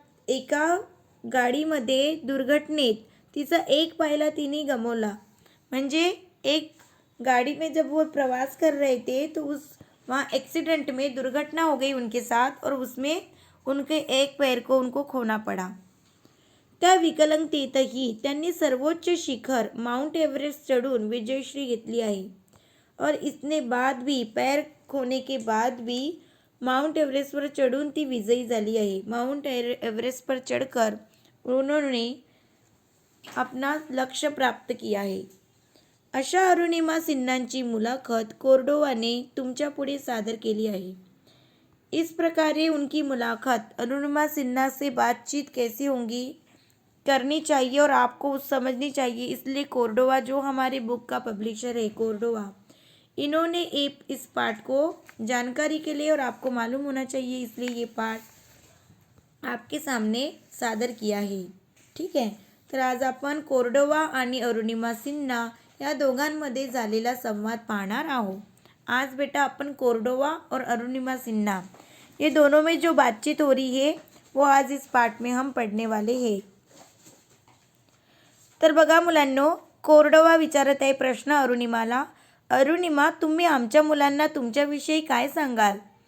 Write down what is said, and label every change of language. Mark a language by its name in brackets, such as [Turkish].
[Marathi] एका गाडीमध्ये दुर्घटनेत तिचा एक पायला तिने गमावला. [Hindi] म्हणजे एक गाड़ी में जब वो प्रवास कर रहे थे तो वहाँ एक्सीडेंट में दुर्घटना हो गई उनके साथ और उसमें उनके एक पैर को उनको खोना पड़ा. [Marathi] त्या विकलांगतेतही त्यांनी सर्वोच्च शिखर माउंट एव्हरेस्ट चढून विजयश्री घेतली आहे. [Hindi] और इसने बाद भी पैर खोने के बाद भी माउंट एव्हरेस्ट पर चढ़ून [Marathi] ती विजयी झाली आहे. [Hindi] माउंट एव्हरेस्ट पर चढ़कर उन्होंने अपना लक्ष्य प्राप्त किया है. [Marathi] अशा अरुणिमा सिन्हांची मुलाखत कोर्डोवाने तुमच्या पुढे सादर केली आहे. [Hindi] इस प्रकारे उनकी मुलाकात अरुणिमा सिन्हा से बातचीत कैसी होंगी करनी चाहिए और आपको समझनी चाहिए. इसलिए कोर्डोवा जो हमारे बुक का पब्लिशर है, कोर्डोवा, इन्होंने इस पाठ को जानकारी के लिए और आपको मालूम होना चाहिए इसलिए ये पाठ आपके सामने सादर किया है. [Marathi] ठीक आहे. तर आज आपण कोर्डोवा आणि अरुणिमा सिन्हा या दोघांमध्ये झालेला संवाद पाहणार आहोत. [Hindi] आज बेटा अपन कोर्डोवा और अरुणिमा सिन्हा ये दोनों में जो बातचीत हो रही है वो आज इस पाठ में हम पढ़ने वाले हैं. [Marathi] तर बघा मुलांनो, कोर्डोवा विचारत आहे प्रश्न अरुणिमाला. अरुणिमा, तुम्ही आमच्या मुलांना तुमच्याविषयी काय सांगाल?